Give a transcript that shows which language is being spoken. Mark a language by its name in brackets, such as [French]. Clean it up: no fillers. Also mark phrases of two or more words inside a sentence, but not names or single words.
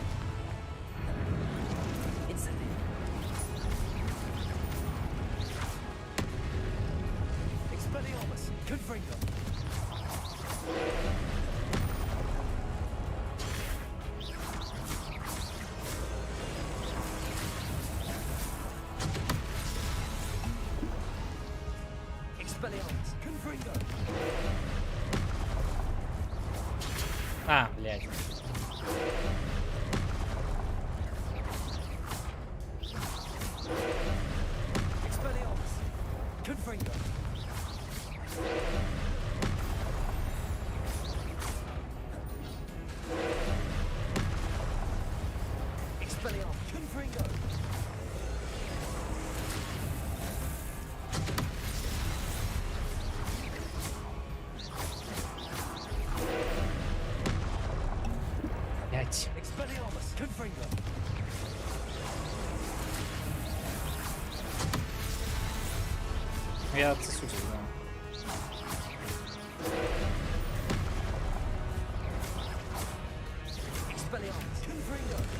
[Latin] Incendio. Expelliarmus. Confringo. Expelliarmus. Confringo. [Russian] А, блядь. [Latin] Expelliarmus. Confringo. Expelliarmus. Confringo. [Russian] Блядь. [Latin] Expelliarmus. Confringo. [Russian] Я отсосусь, да. [Latin] Expelliarmus. Confringo.